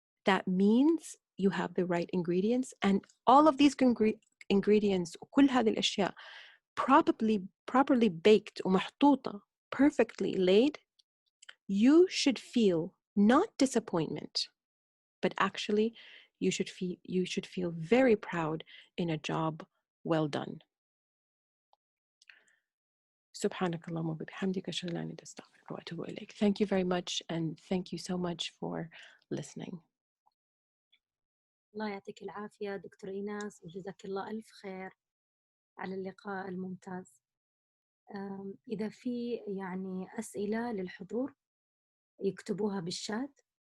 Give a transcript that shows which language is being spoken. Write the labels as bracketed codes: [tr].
[en] That means you have the right ingredients, and all of these ingredients, [ar] كل هذه الأشياء [en] properly baked [ar] ومحطوطة, [en] perfectly laid. You should feel not disappointment, but actually you should feel very proud in a job well done. [ar] سبحانك اللهم وبحمدك أشهد أن لا إله إلا أنت أستغفرك وأتوب إليك. [en] Thank you very much, and thank you so much for listening. [ar] الله يعطيك العافية دكتور إيناس، وجزاك الله ألف خير على اللقاء الممتاز. إذا في أسئلة للحضور يكتبوها بالشات.